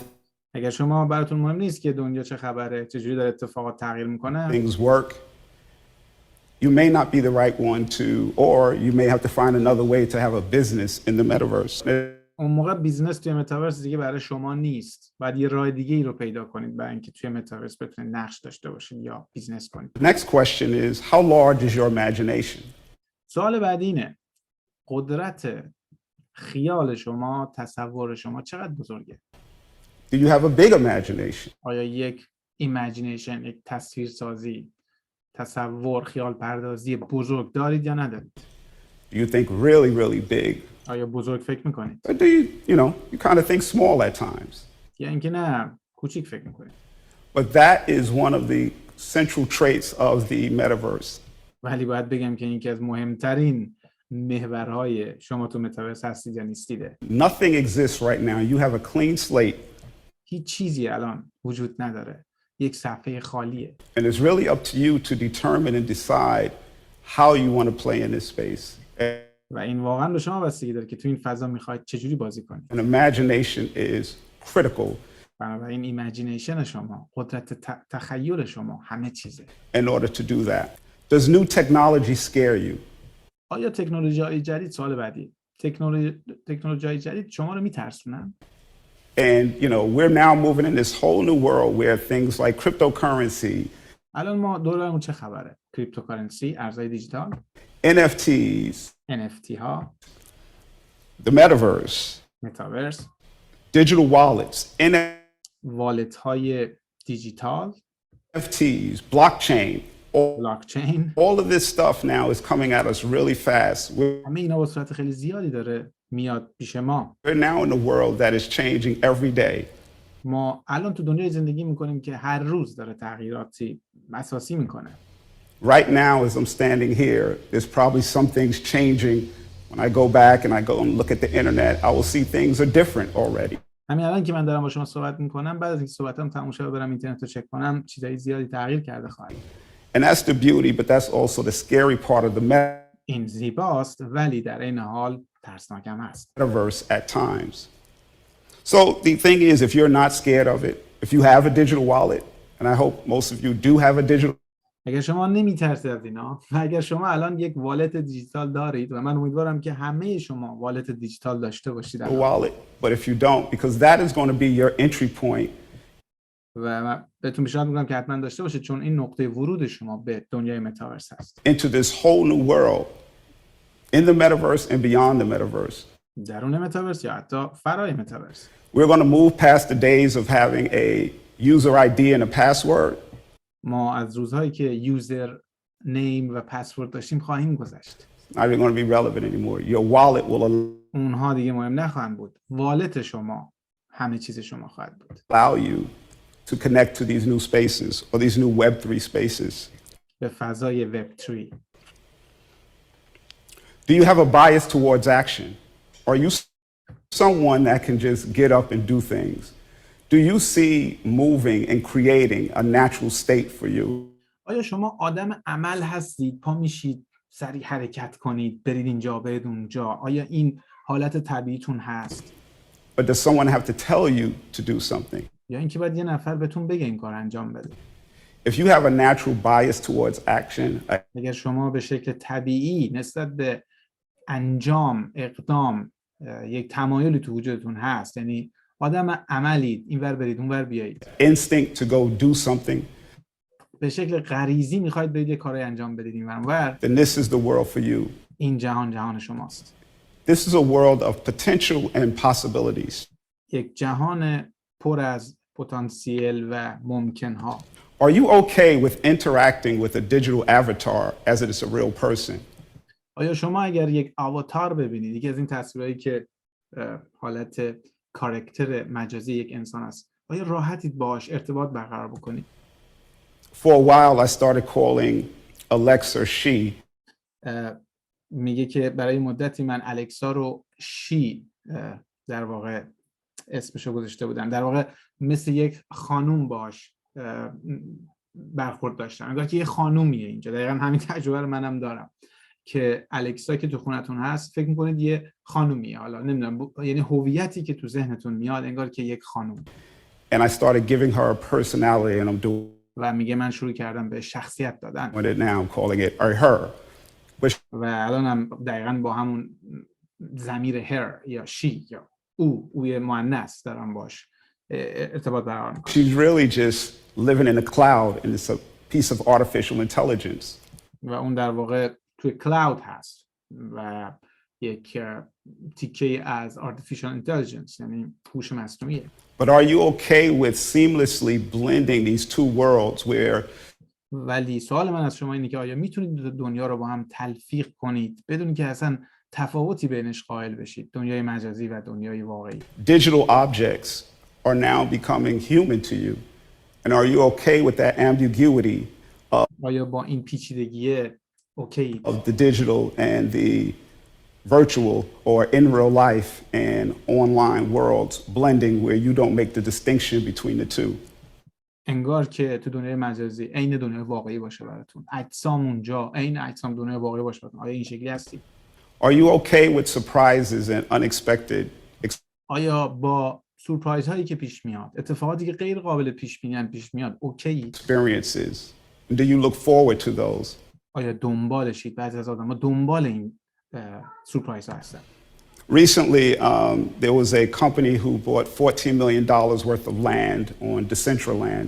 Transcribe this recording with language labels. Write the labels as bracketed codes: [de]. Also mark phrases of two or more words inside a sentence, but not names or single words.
[fa] اگر شما براتون مهم نیست که دنیا چه خبره، چجوری داره اتفاقات تغییر میکنه، [en] things work, you may not be the right one to, or you may have to find another way to have a business in the metaverse. [fa] اون موقع بیزنس توی متاورس دیگه برای شما نیست. بعد یه راه دیگه ای رو پیدا کنید برای اینکه توی متاورس بتونید نقش داشته باشید یا بیزنس کنید. [en] The next question is, how large is your imagination? [fa] سوال بعدی اینه: قدرت خیال شما، تصور شما چقدر بزرگه؟ [en] Do you have a big imagination? [fa] آیا یک ایمیجینیشن، یک تصویرسازی، تصور، خیال پردازی بزرگ دارید یا ندارید؟ [en] Do you think really, really big? [fa] آیا بزرگ فکر میکنید؟ [en] Or do you kind of think small at times? [fa] یا اینکه نه کوچیک فکر میکنید؟ [en] But that is one of the central traits of the metaverse. [fa] ولی باید بگم که این که از مهمترین محورهای شما تو متاورس هستید یا نیستیده. [en] Nothing exists right now. You have a clean slate, [fa] هیچ چیزی الان وجود نداره. یک صفحه خالیه. [en] and it's really up to you to determine and decide how you want to play in this space. [fa] و این واقعا به شما بستگی داره که تو این فضا میخواید چجوری بازی کنید. [en] And imagination is critical [fa] بنابراین ایمیجینیشن شما، قدرت تخیل شما همه چیزه. [en] in order to do that. Does new technology scare you? [fa] آیا تکنولوژی‌های جدید، سوال بعدی، تکنولوژی‌های جدید شما رو میترسونن؟ [en] And we're now moving in this whole new world where things like cryptocurrency, [fa] الان ما دورمون چه خبره؟ کریپتوکارنسی، ارزهای دیجیتال، [en] NFTs, [fa] NFT ها، [en] the metaverse, [fa] متاورس، [en] digital wallets, [fa] والت های دیجیتال، [en] NFTs, blockchain, [fa] بلاکچین، [en] all of this stuff now is coming at us really fast. [fa] همه اینا با صورت خیلی زیادی داره میاد پیش ما. [en] We're now in a world that is changing every day. [fa] ما الان تو دنیای زندگی میکنیم که هر روز داره تغییراتی اساسی میکنه. [en] Right now, as I'm standing here, there's probably some things changing. When I go back and I go and look at the internet, I will see things are different already. [fa] همین الان که من دارم با شما صحبت میکنم، بعد از اینکه صحبتام تموم شه برم اینترنت رو چک کنم، چیزای زیادی تغییر کرده خواهد. [en] And that's the beauty, but that's also the scary part of the [fa] این زیباست ولی در این حال ترسناک هم هست. [en] metaverse at times. So the thing is, if you're not scared of it, if you have a digital wallet, and I hope most of you do have a digital [fa] اگر شما نمیترسید از اینا و اگر شما الان یک والت دیجیتال دارید و من امیدوارم که همه شما والت دیجیتال داشته باشید [en] wallet, but if you don't, because that is going to be your entry point [fa] و من بهتون پیشنهاد میکنم که حتما داشته باشید چون این نقطه ورود شما به دنیای متاورس هست. [en] into this whole new world, in the metaverse and beyond the metaverse. [fa] درون متاورس یا حتی فرای متاورس. [en] We're going to move past the days of having a user ID and a password. [fa] ما از روزهایی که [en] user name [fa] و پسورد داشتیم خواهیم گذشت. [en] Not even going to be relevant anymore. Your wallet will [fa] اونها دیگه مهم نخواهند بود. والت شما همه چیز شما خواهد بود. [en] allow you to connect to these new spaces or these new Web3 spaces. [fa] به فضای وب 3. [en] Do you have a bias towards action? Are you someone that can just get up and do things? Do you see moving and creating a natural state for you? [fa] آیا شما آدم عمل هستید؟ پا میشید، سریع حرکت کنید، برید اینجا، برید اونجا. آیا این حالت طبیعیتون هست؟ [en] But does someone have to tell you to do something? [fa] یا اینکه باید یه نفر بهتون بگه این کار انجام بده؟ [en] If you have a natural bias towards action, [fa] اگر شما به شکل طبیعی نسبت به انجام، اقدام، یک تمایلی تو وجودتون هست، یعنی آدم عملید، اینور برید اونور بیایید، [en] instinct to go do something, [fa] به شکل غریزی میخواید برید یه کاری انجام بدید اینور اونور، [en] then this is the world for you. [fa] این جهان شماست. [en] This is a world of potential and possibilities. [fa] یک جهان پر از پتانسیل و ممکنها. [en] Are you okay with interacting with a digital avatar as it is a real person? [fa] آیا شما اگر یک آواتار ببینید، یکی از این تصویرهایی که حالت کاراکتر مجازی یک انسان است، آیا راحتید باهاش ارتباط برقرار بکنید؟ [en] For a while, I started calling Alexa she. [fa] میگه که برای مدتی من الکسا رو شی در واقع اسمشو گذاشته بودم، در واقع مثل یک خانوم باش برخورد داشتم، انگار که یه خانومیه اینجا. دقیقا همین تجربه رو منم دارم که الکسا که تو خونتون هست فکر میکنید یه خانومیه، حالا نمیدونم، یعنی هویتی که تو ذهنتون میاد انگار که یک خانوم. [en] And I started giving her a personality and I'm doing [fa] و میگه من شروع کردم به شخصیت دادن [en] it now. I'm calling it her. [fa] و الانم دقیقاً با همون ضمیر her یا she یا اوی مؤنث دارم باش ارتباط برقرار میکنم. [en] She's really just living in the cloud and it's a piece of artificial intelligence. [fa] و اون در واقع توی کلاود هست و یک تیکه از [en] artificial intelligence، [fa] یعنی هوش مصنوعیه. [en] But are you okay with seamlessly blending these two worlds where [fa] ولی سوال من از شما اینه که آیا میتونید دنیا رو با هم تلفیق کنید بدون که اصلا تفاوتی بینش قائل بشید، دنیای مجازی و دنیای واقعی؟ [en] digital objects are now becoming human to you? And are you okay with that ambiguity [fa] آیا با این پیچیدگی اوکی [en] of the digital and the virtual or in real life and online worlds blending where you don't make the distinction between the two. [fa] انگار که تو دنیای مجازی عین دنیای واقعی باشه براتون، اجسام اونجا عین اجسام دنیای واقعی باشه براتون. آیا این شکلی هستی؟ [en] Are you okay with surprises and unexpected [fa] آیا با سورپرایز هایی که پیش میاد، اتفاقاتی که غیر قابل پیش بینی پیش میاد، اوکی؟ [en] experiences? Do you look forward to those? [fa] آیا دنبالشید؟ بعضی از آدم‌ها دنبال این سورپرایز ها هستن. [en] Recently, there was a company who bought $14 million worth of land on Decentraland.